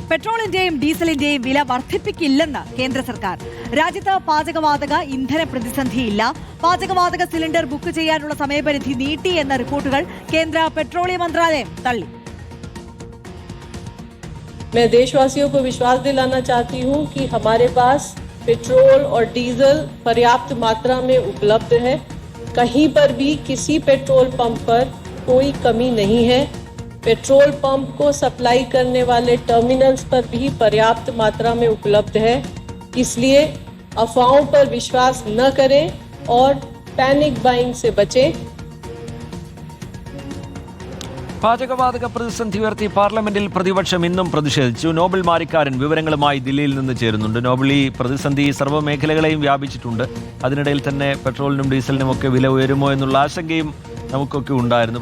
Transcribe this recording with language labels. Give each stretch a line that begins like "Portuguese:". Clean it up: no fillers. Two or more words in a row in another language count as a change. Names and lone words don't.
Malayalam: പെട്രോളിന്റെയും ഡീസലിന്റെയും വില വർദ്ധിപ്പിക്കില്ലെന്ന് കേന്ദ്ര സർക്കാർ. രാജ്യത്ത് പാചകവാതക ഇന്ധന പ്രതിസന്ധിയില്ല. പാചകവാതക സിലിണ്ടർ ബുക്ക് ചെയ്യാനുള്ള സമയപരിധി നീട്ടി എന്ന റിപ്പോർട്ടുകൾ കേന്ദ്ര പെട്രോളിയം മന്ത്രാലയം തള്ളി.
Hindi: मैं देशवासियों को विश्वास दिलाना चाहती हूं कि हमारे पास पेट्रोल और डीजल पर्याप्त मात्रा में उपलब्ध है. कहीं पर भी किसी पेट्रोल पंप पर कोई कमी नहीं है. पेट्रोल पंप को सप्लाई करने वाले टर्मिनल्स पर भी पर्याप्त मात्रा में उपलब्ध है. इसलिए अफवाहों पर विश्वास न करें और
English: panic buying
Hindi: से बचें.
Malayalam: പാചകവാതക പ്രതിസന്ധി ഉയർത്തി പാർലമെന്റിൽ പ്രതിപക്ഷം ഇന്നും പ്രതിഷേധിച്ചു. നോബൽ മാരിക്കാരൻ വിവരങ്ങളുമായി ദില്ലിയിൽ നിന്ന് ചേരുന്നുണ്ട്. നോബൽ, ഈ പ്രതിസന്ധി സർവ്വമേഖലകളെയും വ്യാപിച്ചിട്ടുണ്ട്. അതിനിടയിൽ തന്നെ പെട്രോളിനും ഡീസലിനും ഒക്കെ വില ഉയരുമോ എന്നുള്ള ആശങ്കയും നമുക്കൊക്കെ ഉണ്ടായിരുന്നു.